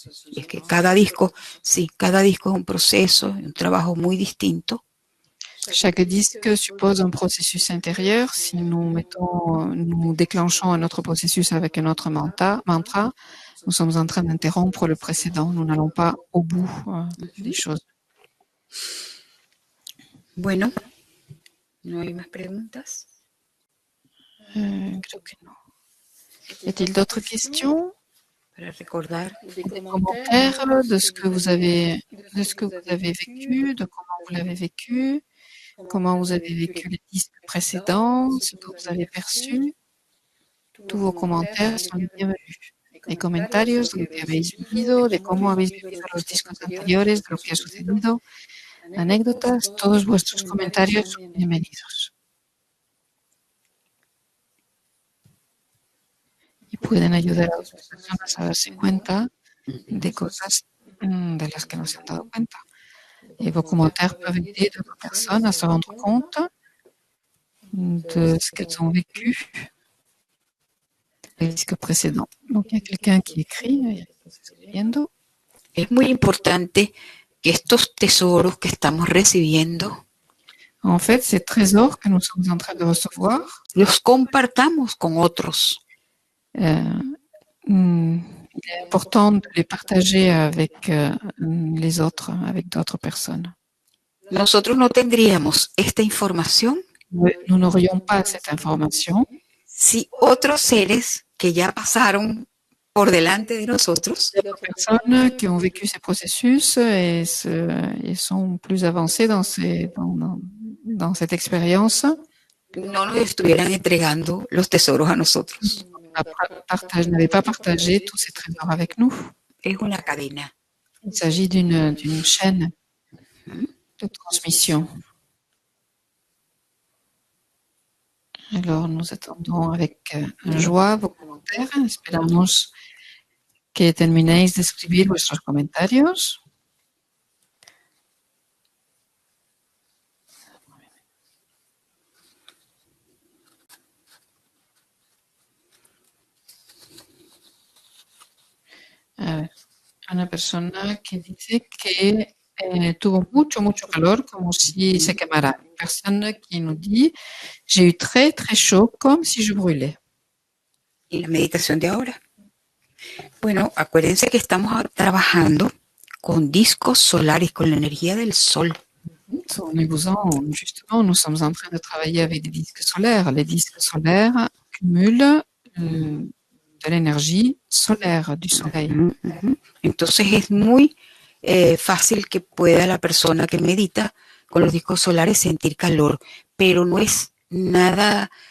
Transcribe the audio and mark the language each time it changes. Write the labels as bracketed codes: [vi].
[es] Y es que cada disco es un proceso, un trabajo muy distinto. [fr] Chaque disque suppose un processus intérieur. Si nous déclenchons un autre processus avec un autre mantra, nous sommes en train d'interrompre le précédent. Nous n'allons pas au bout des choses. [es] Bueno, ¿no hay más preguntas? Creo que non. [fr] Y a-t-il d'autres questions? [es] Para recordar. [fr] Des commentaires de ce que vous avez vécu, de comment vous l'avez vécu, comment vous avez vécu les disques précédents, ce que vous avez perçu. Tous vos commentaires sont les bienvenus. [es] Les comentarios de lo que habéis vivido, de cómo habéis vivido los discos anteriores, de lo que ha sucedido, anécdotas, todos vuestros comentarios son bienvenidos. Y pueden ayudar a otras personas a darse cuenta de cosas de las que no se han dado cuenta. [fr] Et vos commentaires peuvent aider d'autres personnes à se rendre compte de ce qu'elles ont vécu les disques précédents. Donc, il y a quelqu'un qui écrit, [es] escribiendo. Es muy importante que estos tesoros que estamos recibiendo, [fr] En fait, ces trésors que nous sommes en train de recevoir, [es] los compartamos con otros. [fr] il est important de les partager avec les autres, avec d'autres personnes. [es] Nosotros no tendríamos esta información [fr] Nous n'aurions pas cette information [es] si otros seres que ya pasaron por delante de nosotros [fr] d'autres personnes qui ont vécu ces processus et sont plus avancées dans cette expérience [es] no nos estuvieran entregando los tesoros a nosotros. [fr] n'avaient pas partagé tous ces trésors avec nous. [es] Es una cadena. [fr] Il s'agit d'une chaîne de transmission. Alors, nous attendons avec joie vos commentaires. [es] Esperamos que terminéis de escribir vuestros comentarios. A ver, una persona que dice que tuvo mucho calor, como si se quemara. [fr] Une personne qui nous dit « J'ai eu très chaud, comme si je brûlais ». [es] Y la meditación de ahora. Bueno, acuérdense que estamos trabajando con discos solares, con la energía del sol. [fr] Justement, nous sommes en train de travailler avec des disques solaires. Les disques solaires cumulent de l'énergie solaire du soleil. [es] Entonces es muy fácil que pueda la persona que medita con los discos solares sentir calor, pero no es nada